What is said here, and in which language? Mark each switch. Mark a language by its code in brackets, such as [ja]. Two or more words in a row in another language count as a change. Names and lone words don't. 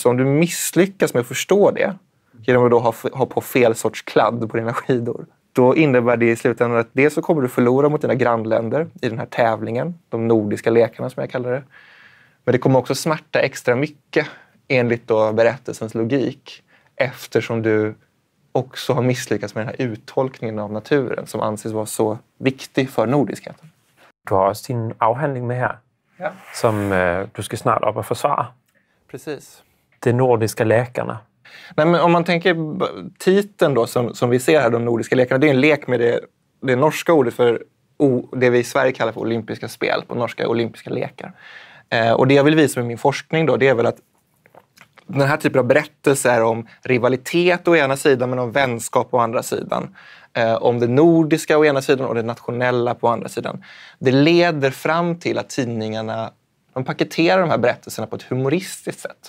[sv] Så om du misslyckas med att förstå det genom att då ha på fel sorts kladd på dina skidor, då innebär det i slutändan att dels så kommer du förlora mot dina grannländer i den här tävlingen, de nordiska lekarna som jag kallar det. Men det kommer också smärta extra mycket enligt då berättelsens logik eftersom du också har misslyckats med den här uttolkningen av naturen som anses vara så viktig för nordiskheten. [da] Du har også din afhandling med her, som du skal snart op og forsvare. [sv] Precis. De nordiska läkarna. Nej, men om man tänker titeln då som vi ser här, de nordiska lekarna, det är en lek med det norska ordet för det vi i Sverige kallar för olympiska spel, på norska olympiska lekar. Och det jag vill visa med min forskning då, det är väl att den här typen av berättelser om rivalitet å ena sidan men om vänskap å andra sidan, om det nordiska å ena sidan och det nationella på andra sidan, det leder fram till att tidningarna, de paketerar de här berättelserna på ett humoristiskt sätt.